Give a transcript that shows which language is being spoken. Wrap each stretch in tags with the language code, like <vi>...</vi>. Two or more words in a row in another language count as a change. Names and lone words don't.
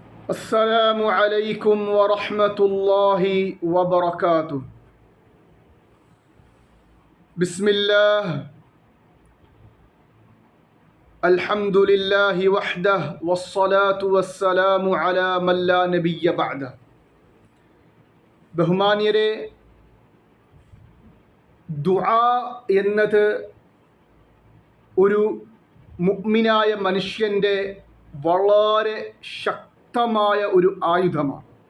<ar>السلام عليكم ورحمة الله وبركاته. بسم الله الحمد لله وحده والصلاة والسلام على من لا نبي بعده.</ar> <ml>ബഹുമാന്യരെ, ദുആ എന്നത് ഒരു മുഅ്മിനായ മനുഷ്യൻ്റെ വളരെ ശക്തമായ ഒരു ആയുധമാണ്.</ml>